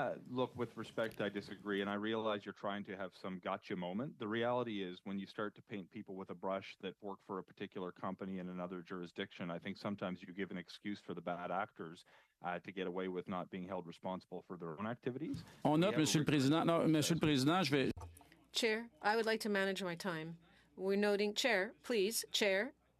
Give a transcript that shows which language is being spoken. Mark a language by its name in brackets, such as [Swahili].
[English] Look, with respect, I disagree, and I realize you're trying to have some gotcha moment. The reality is when you start to paint people with a brush that work for a particular company in another jurisdiction, I think sometimes you give an excuse for the bad actors to get away with not being held responsible for their own activities. [French] On note, Monsieur le Président. Non, Monsieur le Président, je vais. [English] Chair, I would like to manage my time. We're noting, Chair, please, Chair.